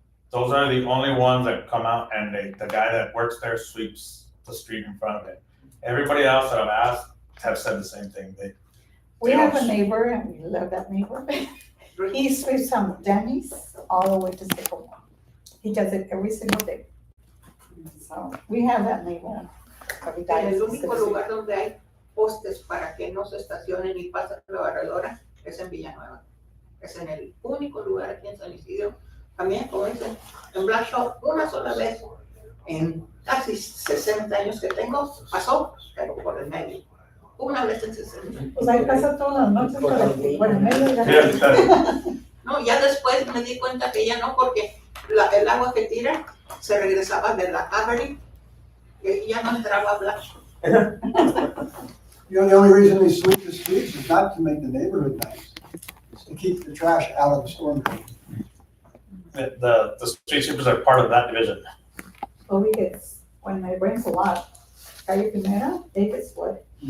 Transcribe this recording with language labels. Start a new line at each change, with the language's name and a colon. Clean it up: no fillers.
English: Those are the only ones that come out and the guy that works there sweeps the street in front of it. Everybody else that I've asked have said the same thing. We have a neighbor and we love that neighbor. He sweeps from Denny's all the way to Sycamore. He does it every single day. So we have that neighbor. Every day.
Spanish: El único lugar donde hay postes para que no se estacionen y pasen la barredora es en Villanueva. Es en el único lugar aquí en San Isidro. También, como dicen, en Black Shop, una sola vez en casi 60 años que tengo, pasó, pero por el medio. Una vez en 60. Pues ahí pasa todas las noches por el medio de la... No, ya después me di cuenta que ya no, porque el agua que tira se regresaba de la Avery y ya no entraba a Black Shop.
English: You know, the only reason they sweep the streets is not to make the neighborhood nice. It's to keep the trash out of the storm drain. The street sweepers are part of that division. So we get, when it rains a lot, Calle Primera, they get flooded.